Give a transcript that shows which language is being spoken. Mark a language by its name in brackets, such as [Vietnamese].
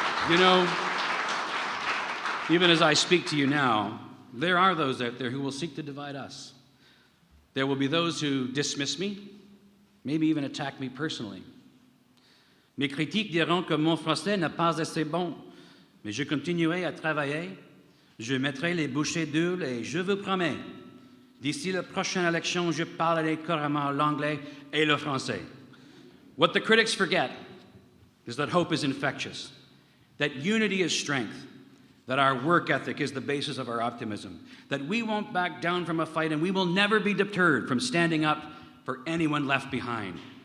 [English] You know, even as I speak to you now, there are those out there who will seek to divide us. There will be those who dismiss me, maybe even attack me personally. [French] Mes critiques diront que mon français n'est pas assez bon, mais je continuerai à travailler Je mettrai les bouchées doubles et je vous promets, d'ici la prochaine élection, je parlerai couramment l'anglais et le français. [English] What the critics forget is that hope is infectious, that unity is strength, that our work ethic is the basis of our optimism, that we won't back down from a fight and we will never be deterred from standing up for anyone left behind.